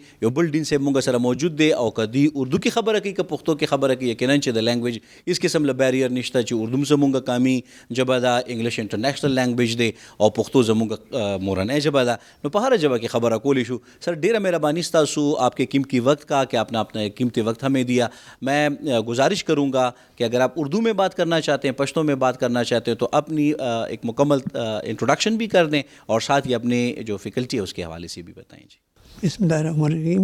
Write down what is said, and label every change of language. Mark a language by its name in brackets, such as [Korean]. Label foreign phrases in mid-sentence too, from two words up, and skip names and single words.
[Pashto] یو بل ډین صاحب مونږ سره موجود دی او که دی اردو کې خبره کوي که پښتو کې خبره کوي یقینا چې د لینګویج هېڅ قسم له بیریر نشته چې اردو زمونږ قامي ژبه ده [English] English international language [Pashto] دی او پښتو زمونږ مورنۍ ژبه ده نو په هره ژبه کې خبره کولی شو. سر ډیره مهربانی ستاسو [Urdu] آپ کے قیمتی وقت کا کہ آپ نے اپنا قیمتی وقت ہمیں دیا. میں گزارش کروں گا کہ اگر آپ اردو میں بات کرنا چاہتے ہیں پشتو میں بات کرنا چاہتے ہیں تو اپنی ایک مکمل انٹروڈکشن بھی کر دیں اور ساتھ ہی اپنے جو فیکلٹی ہے اس کے حوالے سے بھی بتائیں. جی [Arabic] بسم اللہ الرحمن الرحیم.